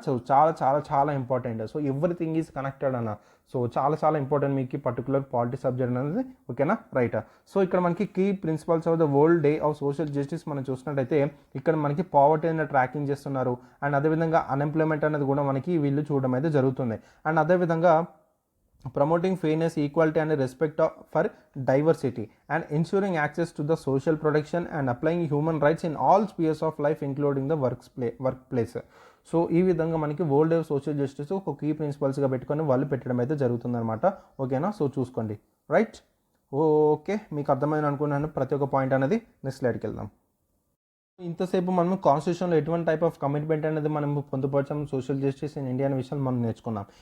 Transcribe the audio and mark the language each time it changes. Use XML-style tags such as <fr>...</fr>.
<te>So చాలా చాలా చాలా important. So</te> <en>everything is connected</en> <te>అన్న. సో చాలా చాలా ఇంపార్టెంట్ మీకు పర్టికులర్ పాలిటీ సబ్జెక్ట్ అనేది. ఓకేనా. రైట్. సో ఇక్కడ మనకి key principles of the world day of social justice మనం చూసినట్టయితే ఇక్కడ మనకి పావర్టీ అనేది ట్రాకింగ్ చేస్తున్నారు, అండ్ అదేవిధంగా అన్ఎంప్లాయ్మెంట్ అనేది కూడా మనకి వీళ్ళు చూడడం అయితే జరుగుతుంది.</te> <en>And అదేవిధంగా promoting fairness, equality and respect for diversity and ensuring access to the social protection and applying human rights in all spheres of life including the workplace.</en> <te>So ఈ విధంగా మనకి వరల్డ్ డే సోషల్ జస్టిస్ ఒక key ప్రిన్సిపల్స్గా పెట్టుకొని వాళ్ళు పెట్టడం అయితే జరుగుతుందన్నమాట. ఓకేనా. సో చూసుకోండి. రైట్. ఓకే, మీకు అర్థమైంది అనుకున్నాను ప్రతి ఒక్క పాయింట్ అనేది. నెక్స్ట్ స్లైడ్కి వెళ్దాం. ఇంతసేపు మనం కాన్స్టిట్యూషన్లో ఎటువంటి టైప్ ఆఫ్ కమిట్మెంట్ అనేది మనం పొందుపరచాం, సోషల్ జస్టిస్ ఇన్ ఇండియా అనే విషయాలు మనం నేర్చుకున్నాం.</te>